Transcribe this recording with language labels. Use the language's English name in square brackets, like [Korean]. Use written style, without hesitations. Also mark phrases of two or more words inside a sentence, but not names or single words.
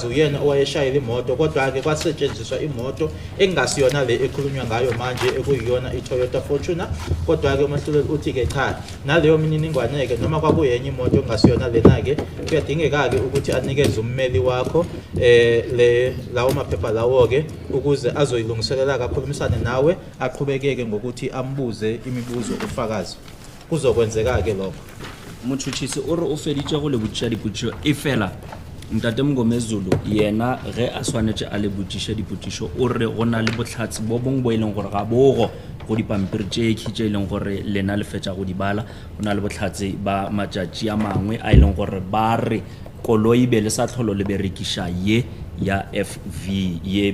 [Zulu] uyena owayeshayela imoto, kodwa ke kwasetshenziswa imoto engasiyona le ekhulunywa ngayo manje ekuyiyona iToyota Fortuner, kodwa ke umahluleli uthi ke cha naleyo mininingwane ke noma kwakuyenye imoto engasiyona lena ke kuyadingeka ke ukuthi anikeze ummeli wakho le lawo maphepha lawo ke ukuze azoyilungiselela akakhulumisane nawe aqhubekeke ngokuthi ambuze imibuzo ufakazi, kuzokwenzeka ke lokho. [Northern Sotho] Motšhotšhisi o re o feditše go le botšiša dipotšišo e fela ntate Mngomezulu yena ge a swanetše a le botšiša dipotšišo o re go na le bohlatsi bo bongwe bo e leng gore ga bogo go dipampiri tše tše e leng gore lena le fetša go di bala, go na le bohlatsi ba matšatši a mangwe a e leng gore ba re koloi be le sa tlholo le berekiša ye ya FV ye